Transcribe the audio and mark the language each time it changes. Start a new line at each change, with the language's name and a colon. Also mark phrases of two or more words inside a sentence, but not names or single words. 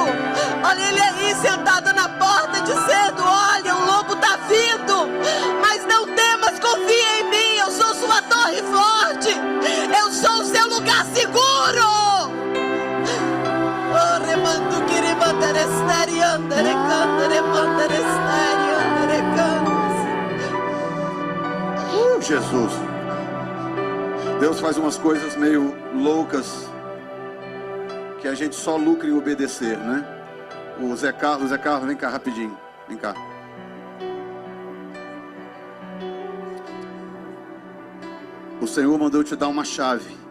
Portuguese: Olha Ele aí sentado na porta, dizendo: olha, o lobo está vindo, mas não temas, confia em mim. Eu sou sua torre forte, eu sou o seu lugar seguro. Oh, remando que remandere esteri andere candere mandere esteri andere candes. Jesus. Deus faz umas coisas meio loucas que a gente só lucra em obedecer, né? O Zé Carlos, vem cá rapidinho, vem cá. O Senhor mandou te dar uma chave.